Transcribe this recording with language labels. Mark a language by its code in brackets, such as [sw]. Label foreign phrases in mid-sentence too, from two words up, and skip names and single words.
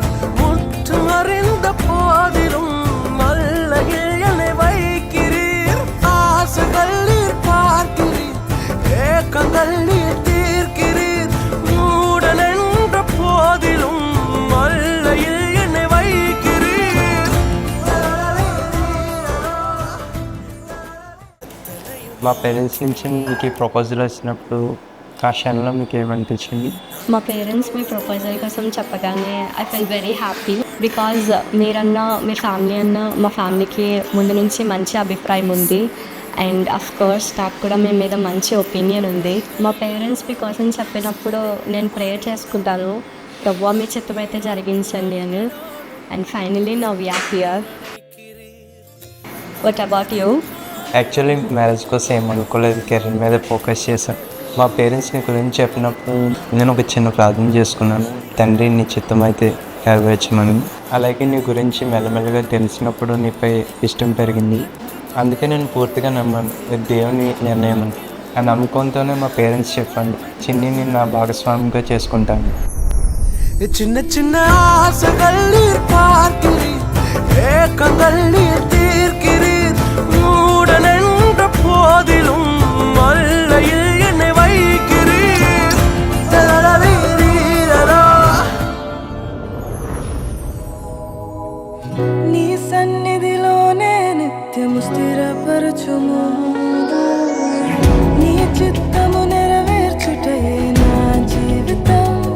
[ta] முற்றும் அறிந்த போதிலும் மல்லையில் என்னை வைக்கிறீர். ஆசைகள் நீர் பார்க்கிறீர். ஏக்கங்கள் நீர் தீர்க்கிறீர். மூடன் என்ற போதிலும் மல்லையில் என்னை வைக்கிறீர். [te] మా పేరెంట్స్ నుంచి మీకు ప్రపోజల్ వచ్చినప్పుడు ఆ క్షణంలో మీకు ఏమనిపించింది? మా పేరెంట్స్ మీ ప్రపోజల్ కోసం చెప్పగానే [en] I fell very happy. [te] బికాజ్ మీరన్నా మీ ఫ్యామిలీ అన్న మా ఫ్యామిలీకి ముందు నుంచి మంచి అభిప్రాయం ఉంది. [en] and of course [te] నాకు కూడా మీ మీద మంచి ఒపీనియన్ ఉంది. మా పేరెంట్స్ మీకోసం చెప్పినప్పుడు నేను ప్రేయర్ చేసుకుంటాను, ప్రభువా మీ చిత్తమైతే జరిగించండి అని. [en] And finally now we are here. What about you? actually marriage [te] కోసం ఏం అనుకోలేదు, కెరీర్ మీద ఫోకస్ చేశాను. మా పేరెంట్స్ నీ గురించి చెప్పినప్పుడు నేను ఒక చిన్న ప్రార్థన చేసుకున్నాను, తండ్రి నీ చిత్తం అయితే నెరవేర్చమని. అలాగే నీ గురించి మెల్లమెల్లగా తెలిసినప్పుడు నీపై ఇష్టం పెరిగింది. అందుకే నేను పూర్తిగా నమ్మాను ఇది దేవుని నిర్ణయం అని. ఆ నమ్మకంతోనే మా పేరెంట్స్ చెప్పండి చిన్ని నా భాగస్వామిగా చేసుకుంటాను. [ta] சின்ன சின்ன ஆசைகள் நீர் பார்க்கிறீர். ஏக்கங்கள் நீர் தீர்க்கிறீர். மூடன் என்ற போதிலும் மல்லையில் என்னை வைக்கிறீர். [te] నీ సన్నిధిలోనే నిత్యము స్థిరపరచుము. నీ చిత్తము నెరవేర్చుటయే నా జీవితం.